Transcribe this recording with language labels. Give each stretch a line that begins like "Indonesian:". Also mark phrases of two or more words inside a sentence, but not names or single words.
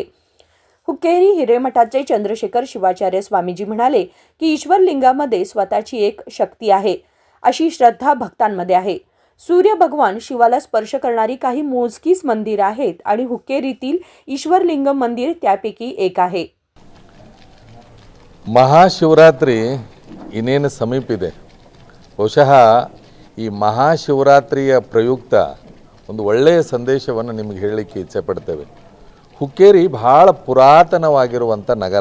Marathi: हुक्केरी हिरेमठाचे चंद्रशेखर शिवाचार्य स्वामीजी म्हणाले की ईश्वरलिंगामध्ये स्वतःची एक शक्ती आहे, अशी श्रद्धा भक्तांमध्ये आहे. सूर्य भगवान शिवाला स्पर्श करणारी काही मोजकीच मंदिर आहेत आणि हुक्केरीतील ईश्वरलिंग मंदिर त्यापैकी एक आहे.
Kannada: ಮಹಾಶಿವರಾತ್ರಿ ಇನ್ನೇನು ಸಮೀಪ ಇದೆ. ಬಹುಶಃ ಈ ಮಹಾಶಿವರಾತ್ರಿಯ ಪ್ರಯುಕ್ತ ಒಂದು ಒಳ್ಳೆಯ ಸಂದೇಶವನ್ನು ನಿಮಗೆ ಹೇಳಲಿಕ್ಕೆ ಇಚ್ಛೆ ಪಡ್ತೇವೆ. ಹುಕ್ಕೇರಿ ಬಹಳ ಪುರಾತನವಾಗಿರುವಂಥ ನಗರ.